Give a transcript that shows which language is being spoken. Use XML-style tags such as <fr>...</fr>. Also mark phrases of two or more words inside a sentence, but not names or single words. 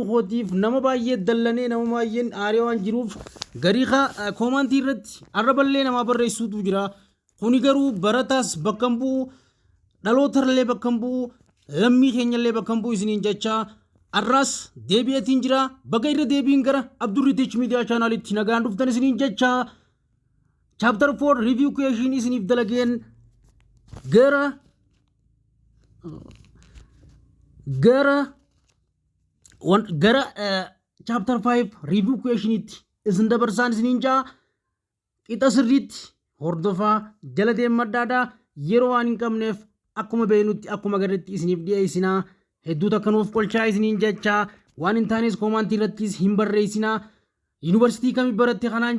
<om>kootiif nama baay'ee dallanee nama baay'een aaree waan jiruuf gariiqa koomantii irratti arraballee nama barreessuutu jira kuni garuu barataas bakka bu'u dhalootarlee bakka bu'u lammii keenyallee bakka bu'u isiniin jecha arras deebi'eetiin jira baga irra deebiin gara Abdurrii Teach Media Channel itti nagaan dhuftan isiniin jecha</om> <en>chapter 4 review question</en> <om>isiniif dalageen gara</om> <en>chapter 5 review question</en> <om>itti isin dabarsaan isiniin jaa qixa sirriitti hordofaa jala deemadhaadha yeroo waan hin qabneef akkuma beeynutti akkuma garratti isiniif dhiyeessinaa hedduu takkanuuf qolchaa isiniin jecha waan hin taanes koomantii irrattis hin barreessinaa yuunivarsiitii kamii baratte kanaan</om>